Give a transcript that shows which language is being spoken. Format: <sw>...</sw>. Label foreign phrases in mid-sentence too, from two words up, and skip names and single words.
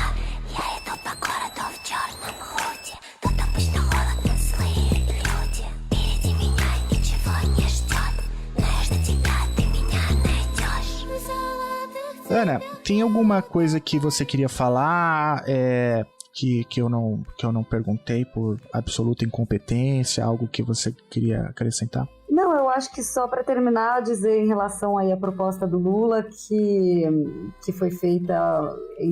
<ru>Я иду по городу в черном худи. Тут обычно холодно, злые люди. Впереди меня ничего не ждет, но я жду тебя, ты меня найдешь.</ru> <pt>Ana, tem alguma coisa que você queria falar que eu não perguntei por absoluta incompetência, algo que você queria acrescentar? Não, eu acho que só para terminar, dizer em relação aí à proposta do Lula que foi feita em</pt>